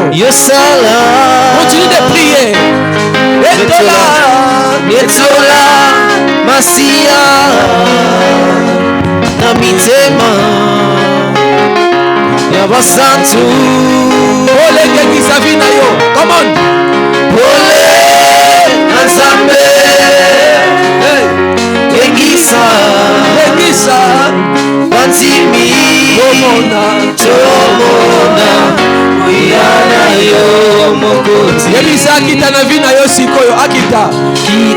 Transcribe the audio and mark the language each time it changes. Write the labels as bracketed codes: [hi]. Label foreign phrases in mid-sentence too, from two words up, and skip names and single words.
[ln] Yo sala. [fr] Continue de prier. [ln] Etola masia na mitema ya basantu. Ole gengisa vie na yo. [en] Come on. [ln] Ole Nzambe gengisa banzimi tomona uyana yo mokonzi. Yebisa akita na vie na yo sikoyo akita.